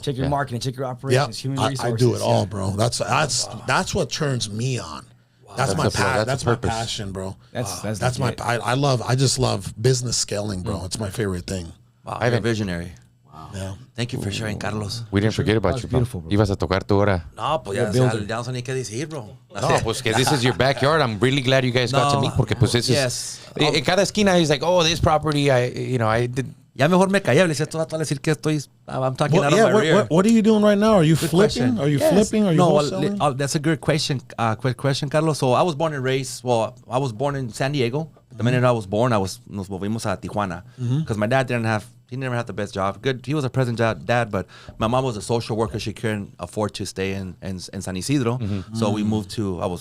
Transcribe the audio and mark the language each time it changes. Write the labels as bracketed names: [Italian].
[English] Check your marketing, check your operations, human resources. I do it all, bro. That's what turns me on. That's my passion, bro. That's my. I just love business scaling, bro. It's my favorite thing. Wow, you're a visionary. Wow. Yeah. Thank you for sharing, Carlos. We didn't forget about you, bro. Beautiful, bro. [Spanish] Ibas a tocar tu hora. No, pues ya no sé ni qué decir, bro. No, pues que [English] this is your backyard. I'm really glad you guys got to meet [Spanish] porque pues [English] this is. [Spanish] En cada esquina [English] he's like, oh, this property, I did. [Spanish] Ya mejor me callé, le decía a decir que [English] I'm talking out of my rear. What are you doing right now? Are you Good flipping? question. Are you flipping? Are you wholesaling? That's a good question. Quick question, Carlos. So I was born and raised. Well, I was born in San Diego. The minute I was born, [Spanish] nos movimos a Tijuana [English] because my dad he never had the best job. Good, he was a present dad, but my mom was a social worker. She couldn't afford to stay in San Isidro, so we moved to.